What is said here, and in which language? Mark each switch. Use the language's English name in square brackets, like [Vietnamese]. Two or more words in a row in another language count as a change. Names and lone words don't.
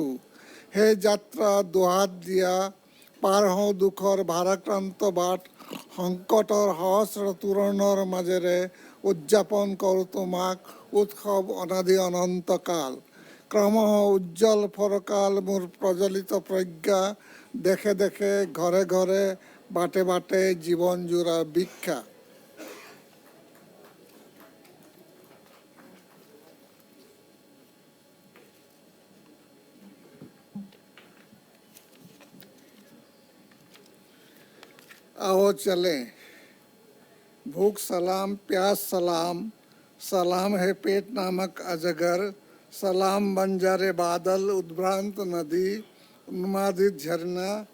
[Assamese] হে যাত্ৰা দুহাত দিয়া পাৰ হওঁ দুখৰ ভাৰাক্ৰান্ত বাট, সংকটৰ সহস্ৰ তোৰণৰ মাজেৰে উদযাপন কৰোঁ তোমাক উৎসৱ অনাদি অনন্ত কাল. ক্ৰমশ উজ্জ্বল ফৰকাল মোৰ প্ৰজ্বলিত প্ৰজ্ঞা, দেশে দেশে ঘৰে ঘৰে বাটে বাটে জীৱন জোৰা ভিক্ষা. [Hindi] आओ चले, भूख सलाम, प्यास सलाम, सलाम है पेट नामक अजगर, सलाम बंजारे बादल उद्भ्रांत नदी उन्मादित झरना.